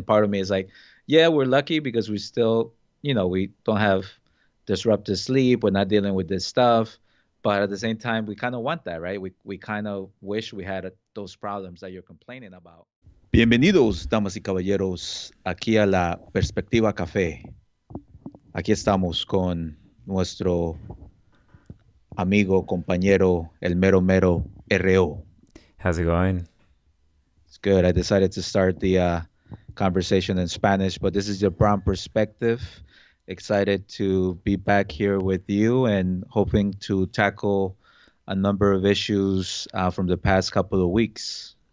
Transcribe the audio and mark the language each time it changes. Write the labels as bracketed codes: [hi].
[en] And part of me is like, yeah, we're lucky because we still, we don't have disrupted sleep. We're not dealing with this stuff. But at the same time, we kind of want that, right? We kind of wish we had those problems that you're complaining about. [es] Bienvenidos, damas y caballeros, aquí a la Perspectiva Café. Aquí estamos con nuestro amigo, compañero, el mero mero RO. [en] How's it going? It's good. I decided to start the conversation in Spanish, but this is your brown perspective. Excited to be back here with you and hoping to tackle a number of issues from the past couple of weeks.